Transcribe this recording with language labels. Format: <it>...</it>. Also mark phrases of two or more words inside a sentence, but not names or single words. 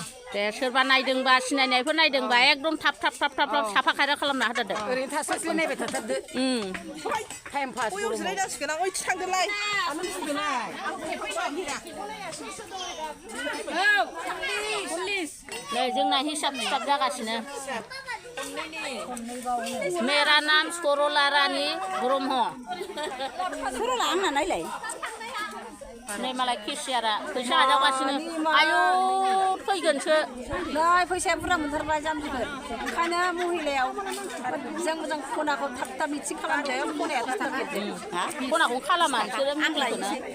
<brx>दे सोरबा नायदोंबा सिनायनायफोर नायदोंबा एकदम थाब साफा खायदा खालामना होदो ओरैनो थास्लाय नायबाय थाथारदो</brx> <en>time pass</en> <brx>जासिगोन आं ओइथि थांदोलाय नै जोंना हिसाब खिथाब जागासिनो</brx> <hi>मेरा नाम</hi> <brx>सरला रानी ब्रह्म सरला आंना नायलाय नै मालाय केसियारा फैसा आजावगासिनो आयु फैगोनसो नै फैसाया बुरजा मोनथारबाय जाम्बिफोर ओंखायनो महिलायाव मोजां खनाखौ थाब मिथिं खालामदो खनाया खनाखौ खालामा नोंसोरो मिथिंखौनो</brx>